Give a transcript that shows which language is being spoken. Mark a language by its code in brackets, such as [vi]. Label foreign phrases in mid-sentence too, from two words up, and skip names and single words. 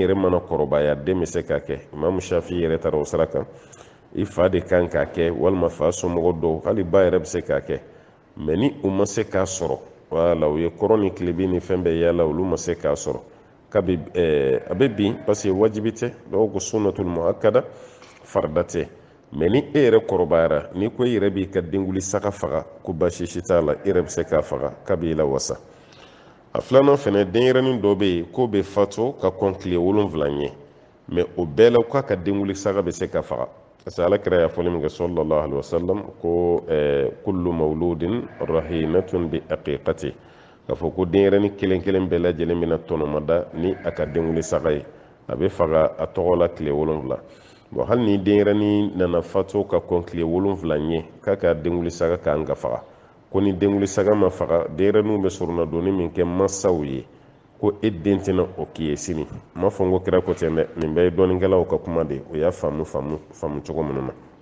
[bm] yɛrɛ mana kɔrɔbaya den bɛ se k'a kɛ imamu shafi yɛrɛ taara o sira kan i fa de kan k'a kɛ walima fa somɔgɔ dɔw hali ba yɛrɛ bɛ se k'a kɛ mɛ ni u ma se k'a sɔrɔ wala u ye kɔrɔ ni tilebin ni fɛn bɛɛ yala olu ma se k'a sɔrɔ a bɛ bin [fr] parce que [bm] wajibi tɛ dɔw ko [ar] سنة مؤكدة [bm] farida tɛ mɛ ni e yɛrɛ kɔrɔbayara ni ko e yɛrɛ b'i ka denguli saga faga ko baasi si t'a la e yɛrɛ bɛ se k'a faga k'a b'i la wasa a filanan fɛnɛ denyɛrɛnin dɔ bɛ yen k'o bɛ fatu ka kɔn tile 7 ɲɛ mɛ o bɛɛ la k'a ka denguli saga bɛ se ka faga [fr] parce que [bm] alakira y'a fɔli min kɛ [ar] صلى الله عليه وسلم [bm] ko [ar] كل مولود رهينة بعقيقته [bm] k'a fɔ ko denyɛrɛnin kelen kelen bɛɛ lajɛlen bɛna tɔnɔmada ni a ka denguli saga ye a bɛ faga a tɔgɔ la tile 7 bon hali ni denyɛrɛnin nana fatu ka kɔn tile 7 ɲɛ k'a ka denguli saga kan ka faga ko ni denguli saga ma faga denyɛrɛninw bɛ suruna doni min kɛ mansaw ye ko e den tɛna o k'i ye sini n m'a fɔ n ko kira ko tɛ dɛ nin bɛɛ ye dɔnikɛlaw ka kuma de o y'a faamu cogo minnu na